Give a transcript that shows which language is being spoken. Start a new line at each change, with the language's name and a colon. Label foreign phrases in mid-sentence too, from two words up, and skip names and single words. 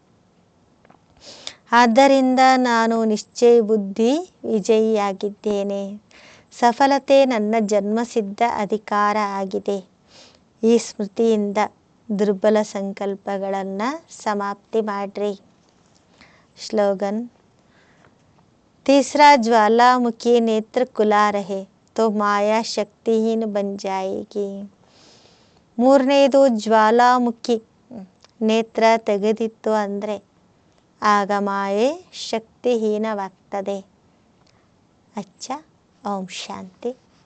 Kannada: ಆದ್ದರಿಂದ ನಾನು ನಿಶ್ಚಯ ಬುದ್ಧಿ ವಿಜಯಿಯಾಗಿದ್ದೇನೆ. ಸಫಲತೆ ನನ್ನ ಜನ್ಮಸಿದ್ಧ ಅಧಿಕಾರ ಆಗಿದೆ. ಈ ಸ್ಮೃತಿಯಿಂದ ದುರ್ಬಲ ಸಂಕಲ್ಪಗಳನ್ನು ಸಮಾಪ್ತಿ ಮಾಡ್ರಿ.
Hindi: स्लोगन तीसरा ज्वालामुखी नेत्र खुला रहे तो माया शक्तिहीन बन जाएगी.
Kannada: ಮೂರನೇದು ಜ್ವಾಲಾಮುಖಿ ನೇತ್ರ ತೆಗೆದಿತ್ತು ಅಂದರೆ ಆಗ ಮಾಯೆ ಶಕ್ತಿಹೀನವಾಗ್ತದೆ.
Hindi: अच्छा, ओम शान्ति.